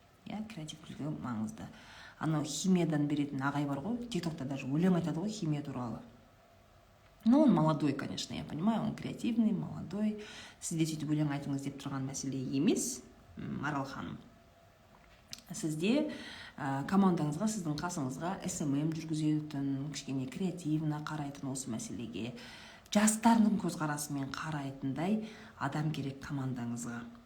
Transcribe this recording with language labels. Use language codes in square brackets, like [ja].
[kk] Креативтілігі маңызды. Анау химиядан беретін ағай бар ғой, тиктокта даже өлең айтады ғой химия туралы. [ru] Ну, он молодой, конечно, я понимаю, он креативный, молодой. [kk] Сізде сөйтіп өлең айтыңыз деп тұрған мәселе емес, Марал ханым. Сізде командаңызға, сіздің қасыңызға SMM жүргізетін, кішкене креативна қарайтын осы мәселеге, жастардың көзқарасымен қарайтындай адам керек командаңызға.